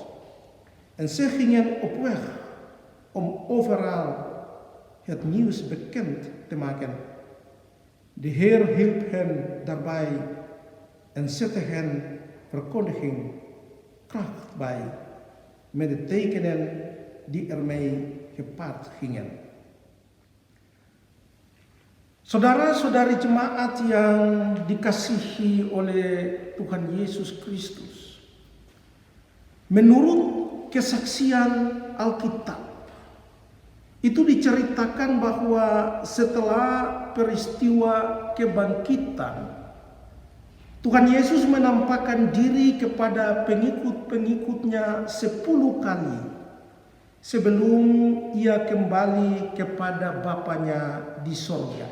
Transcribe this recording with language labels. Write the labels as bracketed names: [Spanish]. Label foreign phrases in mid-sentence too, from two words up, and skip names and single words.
[Dutch] En ze gingen op weg om overal het nieuws bekend te maken. De Heer hielp hen daarbij en zette hen verkondiging kracht bij met de tekenen die ermee gepaard gingen. [Indonesian] Saudara-saudari jemaat yang dikasihi oleh Tuhan Yesus Kristus, menurut kesaksian Alkitab, itu diceritakan bahwa setelah peristiwa kebangkitan, Tuhan Yesus menampakkan diri kepada pengikut-pengikutnya 10 kali sebelum ia kembali kepada Bapanya di sorga.